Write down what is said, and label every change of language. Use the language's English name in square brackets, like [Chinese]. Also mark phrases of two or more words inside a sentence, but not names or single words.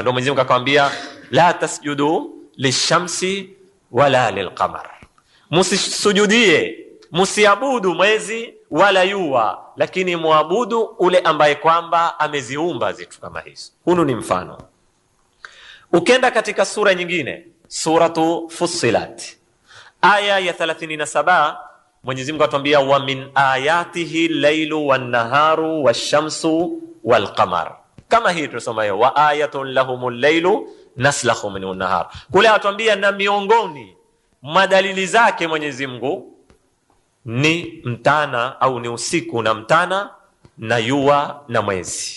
[Swahili] Ndio Mwenyezi Mungu akamwambia, [Arabic] لا تسجدوا للشمس ولا للقمر, [Swahili] musisujudie, musiabudu mwezi wala jua, lakini muabudu ule ambaye kwamba ameziumba zitu kama hizo. Hunu ni mfano. Ukenda katika sura nyingine, suratu Fussilat aya ya 37, Mwenyezi Mungu atuambia, [Arabic] ومن آياته ليل والنهار والشمس والقمر. [Swahili] Kama hii tunasoma hiyo, [Arabic] وآية لهم الليل نسلخ منه نهار. [Swahili] Kule atuambia na miongoni madalili zake Mwenyezi Mungu ni mtana au ni usiku na mtana na jua na mwezi.